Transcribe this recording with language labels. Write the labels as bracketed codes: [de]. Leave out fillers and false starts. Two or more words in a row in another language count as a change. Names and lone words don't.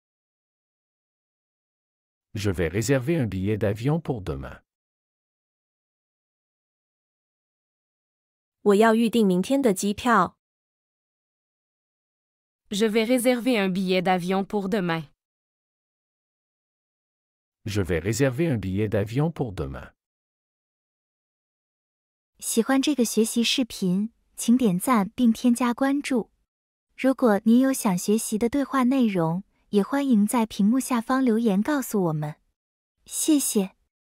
[fr] Je vais réserver un billet d'avion pour demain. [zh] 我要预订明天的机票。 [fr] Je vais réserver un billet d'avion pour demain. Je vais réserver un billet d'avion pour demain. [zh] 喜欢这个学习视频，请点赞并添加关注。如果您有想学习的对话内容，也欢迎在屏幕下方留言告诉我们。谢谢。